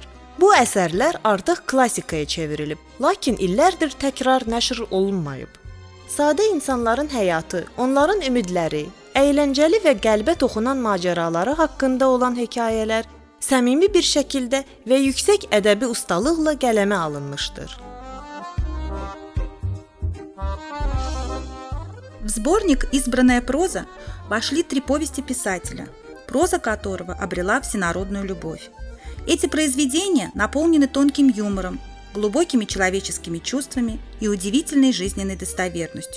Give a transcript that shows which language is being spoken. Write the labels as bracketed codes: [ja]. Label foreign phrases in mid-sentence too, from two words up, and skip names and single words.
[az] Bu əsərlər artıq klassikaya çevrilib, lakin illərdir təkrar nəşr olunmayıb. Sadə insanların həyatı, onların ümidləri, əyləncəli və qəlbə toxunan macəraları haqqında olan hekayələr səmimi bir şəkildə və yüksək ədəbi ustalıqla qələmə alınmışdır. [ru] В сборник «Избранная проза» вошли 3 повести писателя, проза которого обрела всенародную любовь. Эти произведения наполнены тонким юмором, глубокими человеческими чувствами и удивительной жизненной достоверностью.